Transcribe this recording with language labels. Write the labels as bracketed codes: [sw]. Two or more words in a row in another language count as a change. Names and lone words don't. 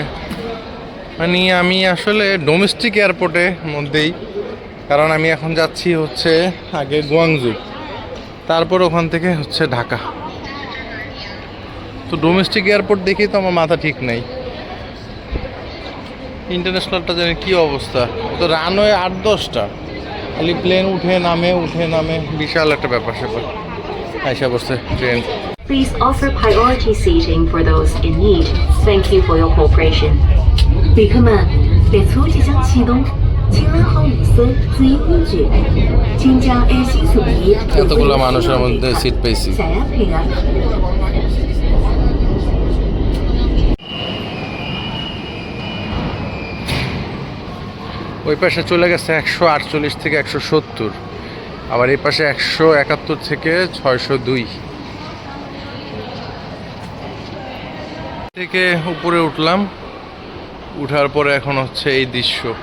[bn] মানে আমি আসলে ডোমেস্টিক এয়ারপোর্টের মধ্যেই, কারণ আমি এখন যাচ্ছি হচ্ছে আগে গুয়াংজু, তারপর ওখান থেকে হচ্ছে ঢাকা। তো ডোমেস্টিক এয়ারপোর্ট দেখেই তো আমার মাথা ঠিক নাই। ইন্টারন্যাশনালটা জানি কী অবস্থা। তো রানওয়ে 8-10টা, খালি প্লেন উঠে নামে, বিশাল একটা ব্যাপার স্যাপার। আইসা বসছে ট্রেন। [en] Please offer priority seating for those in need. Thank you for your cooperation. [zh] 旅客们，列车即将启动，请拉好椅子，注意规矩，请将安心座椅留给 [bn] এতগুলো মানুষের মধ্যে সিট পেয়েছি। [zh] 想要配合。 [bn] ওই পাশে চলে গেছে 148 থেকে 170, আবার এই পাশে 171 থেকে 602। থেকে উপরে উঠলাম, উঠার পরে এখন হচ্ছে এই দৃশ্য।